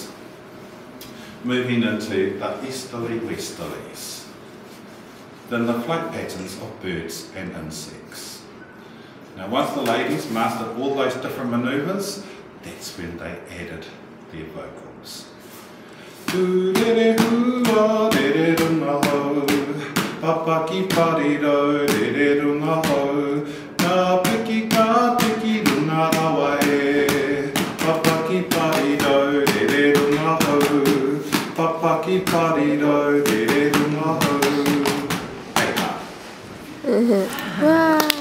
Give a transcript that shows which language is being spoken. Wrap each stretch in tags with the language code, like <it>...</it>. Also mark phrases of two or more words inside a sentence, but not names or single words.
<en>Moving into the easterly westerlies. Then the flight patterns of birds and insects. Now once the ladies mastered all those different manoeuvres, that's when they added their vocals. Do de hoo ah de dunga ho, papaki pari do de dunga ho, ka piki dunga hawae, papaki pari do de dunga ho, papaki pari do de dunga ho. Wow.</en>